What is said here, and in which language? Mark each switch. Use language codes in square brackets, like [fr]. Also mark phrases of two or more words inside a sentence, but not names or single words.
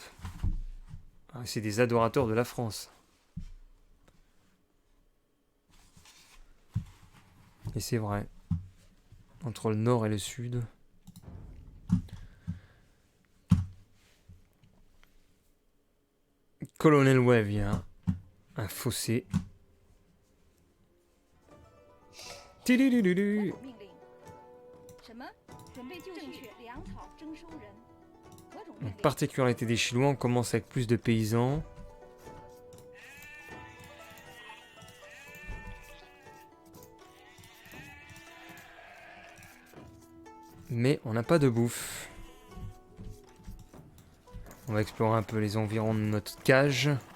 [fr] Ah, c'est des adorateurs de la France. Et c'est vrai, entre le nord et le sud. Colonel Wave, il y a un fossé. [zh] 我有命令。什么？准备就绪，粮草征收人。何种命令？ [fr] Particularité des Chinois, on commence avec plus de paysans. Mais on n'a pas de bouffe. On va explorer un peu les environs de notre cage.